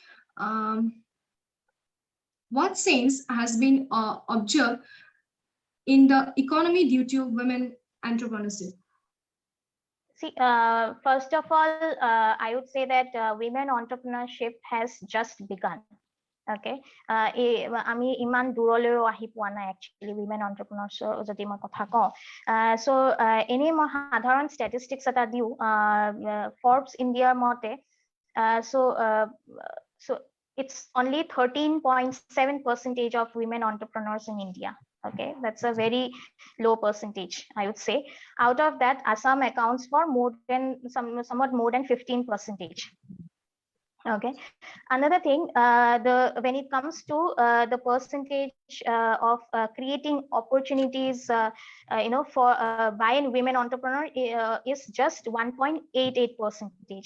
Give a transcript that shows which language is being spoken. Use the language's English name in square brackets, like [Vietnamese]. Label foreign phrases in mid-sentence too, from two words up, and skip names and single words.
[English] What change has been observed in the economy due to women entrepreneurship? See, first of all, I would say that women entrepreneurship has just begun. [Assamese] Okay, আমি ইমান দূৰলৈও আহি পোৱা নাই [English] actually women entrepreneurs [Assamese] যদি মই কথা কওঁ। So এনেই মই সাধাৰণ statistics এটা দিওঁ, Forbes India মতে, [English] so it's only 13.7% of women entrepreneurs in India. Okay, that's a very low percentage, I would say. Out of that, Assam accounts for somewhat more than 15%. Okay, another thing, when it comes to the percentage of creating opportunities for by women entrepreneur is just 1.88%.